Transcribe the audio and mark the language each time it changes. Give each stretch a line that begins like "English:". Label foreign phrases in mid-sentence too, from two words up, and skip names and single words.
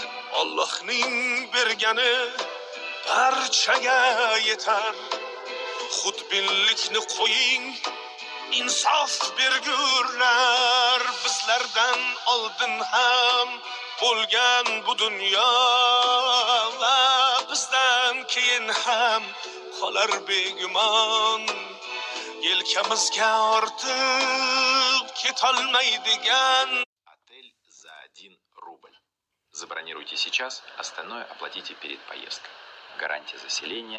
Uzbek: Allohning bergani barchaga yetar xudbinlikni qo'ying insof bergurlar bizlardan oldin ham bo'lgan bu dunyo va bizdan keyin ham qolar begumon yelkamizga ortib ketolmaydigan.
Russian: Отель за 1 рубль. Забронируйте сейчас, остальное оплатите перед поездкой. Гарантия заселения.